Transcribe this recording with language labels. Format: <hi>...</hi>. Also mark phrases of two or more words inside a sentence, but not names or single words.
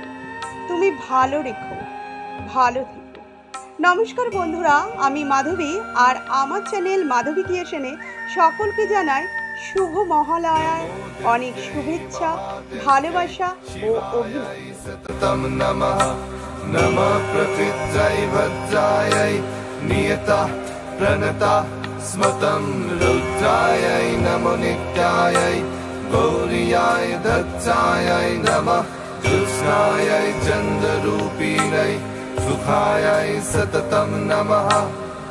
<bn>তুমি ভালো রেখো, ভালো থেকো। নমস্কার বন্ধুরা, আমি মাধবী, আর আমার চ্যানেল মাধবী ক্রিয়েশনে সকলকে জানাই শুভ মহালয়ার অনেক শুভেচ্ছা, ভালোবাসা ও অভিনন্দন।</bn> <sa>नमः प्रकृत्यै भद्रायै नियतः प्रणतः स्मतं रुद्रायै नमो नित्यायै गौर्याय दत्तायै नमः कृष्णायै चन्द्ररूपिणै सुखायै सततं नमः।</sa>